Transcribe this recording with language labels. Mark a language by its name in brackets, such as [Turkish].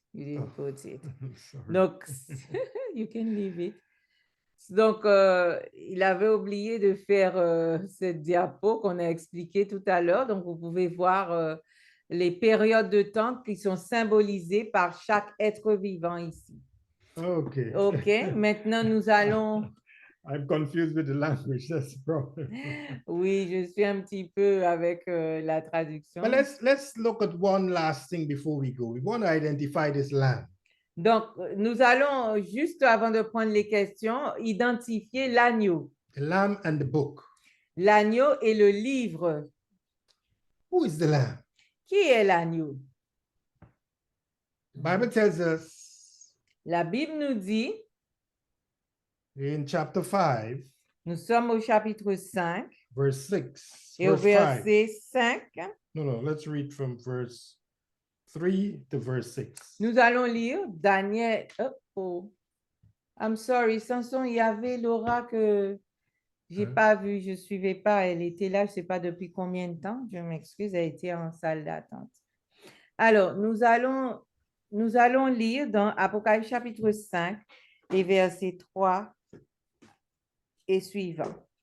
[English] You didn't put it. Donc, you can leave it. [French] Donc, il avait oublié de faire cette diapo qu'on a expliqué tout à l'heure. Donc, vous pouvez voir les périodes de temps qui sont symbolisées par chaque être vivant ici. OK. OK, maintenant nous allons... [English] I'm confused with the language, that's the problem. [French] Oui, je suis un petit peu avec la traduction. [English] But let's look at one last thing before we go. We want to identify this lamb. [French] Donc, nous allons, juste avant de prendre les questions, identifier l'agneau. [English] The lamb and the book. [French] L'agneau et le livre. [English] Who is the lamb? [French] Qui est l'agneau? [English] The Bible tells us [French] La Bible nous dit, [English] in chapter 5, [French] nous sommes au chapitre 5, [English] verse 6. [French] et au [English] Verse 5. [French] verset 5, [English] No, let's read from verse 3 to verse 6. [French] nous allons lire Daniel. [English] Oh, I'm sorry, [French] Samson, il y avait Laura que j'ai pas vue, je suivais pas, elle était là, je sais pas depuis combien de temps, je m'excuse, elle était en salle d'attente. Alors, nous allons lire dans Apocalypse chapitre 5, les versets 3 et suivants.